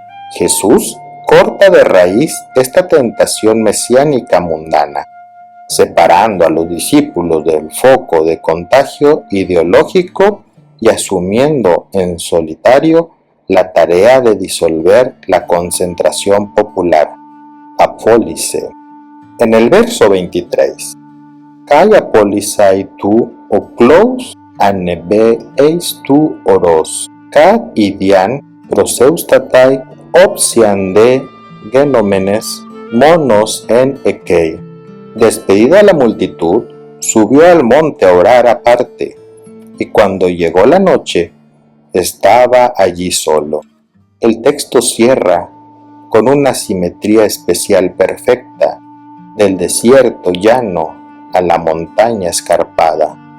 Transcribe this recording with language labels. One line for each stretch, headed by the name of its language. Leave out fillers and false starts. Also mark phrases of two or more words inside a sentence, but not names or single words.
Spanish: Jesús corta de raíz esta tentación mesiánica mundana, separando a los discípulos del foco de contagio ideológico y asumiendo en solitario la tarea de disolver la concentración popular, apólise. En el verso 23,
Greek: Καὶ ἀπολύσας τοὺς ὄχλους ἀνέβη εἰς τὸ ὄρος κατ᾿ ἰδίαν προσεύξασθαι ὀψίας δὲ γενομένης μόνος ἦν ἐκεῖ.
Spanish: Despedida la multitud, subió al monte a orar aparte, y cuando llegó la noche, estaba allí solo. El texto cierra con una simetría especial perfecta, del desierto llano a la montaña escarpada.